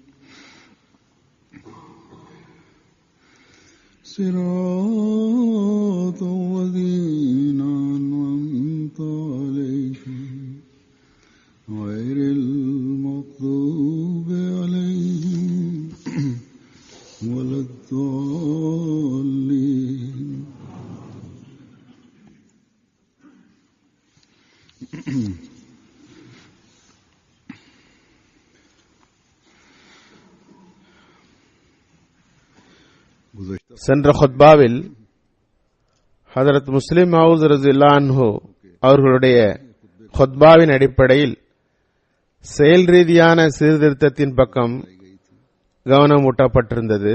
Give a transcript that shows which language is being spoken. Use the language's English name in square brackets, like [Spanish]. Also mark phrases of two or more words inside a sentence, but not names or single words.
[Arabic] صراط الذين أنعمت عليهم غير المغضوب عليهم ولا الضالين. [Tamil] சென்ற ஹுத்பாவில் ஹதரத் முஸ்லிம் மவ்ஊத் [Arabic] رضي الله عنه [Tamil] அவர்களுடைய ஹுத்பாவின் அடிப்படையில் செயல் ரீதியான சீர்திருத்தத்தின் பக்கம் கவனம் ஊட்டப்பட்டிருந்தது.